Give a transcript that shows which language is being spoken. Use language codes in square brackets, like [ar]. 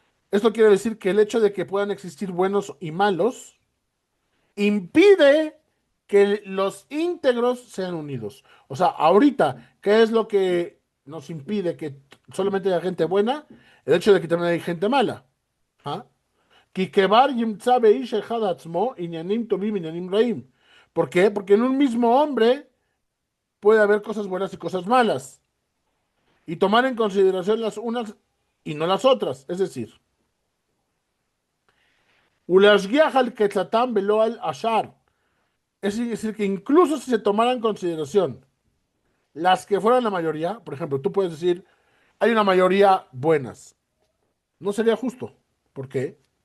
[es] Esto quiere decir que el hecho de que puedan existir buenos y malos impide que los íntegros sean unidos. O sea, ahorita, ¿qué es lo que nos impide que solamente haya gente buena? El hecho de que también hay gente mala. ¿Ah? [he] כי כבר ימצא באיש אחד עצמו עניינים טובים, עניינים רעים. [es] ¿Por qué? Porque en un mismo hombre puede haber cosas buenas y cosas malas, y tomar en consideración las unas y no las otras. Es decir, [he] "Ulashgiach al ketzatam velo al ashar". [es] Es decir, que incluso si se tomara en consideración las que fueran la mayoría, por ejemplo, tú puedes decir, hay una mayoría buenas. No sería justo. ¿Por qué?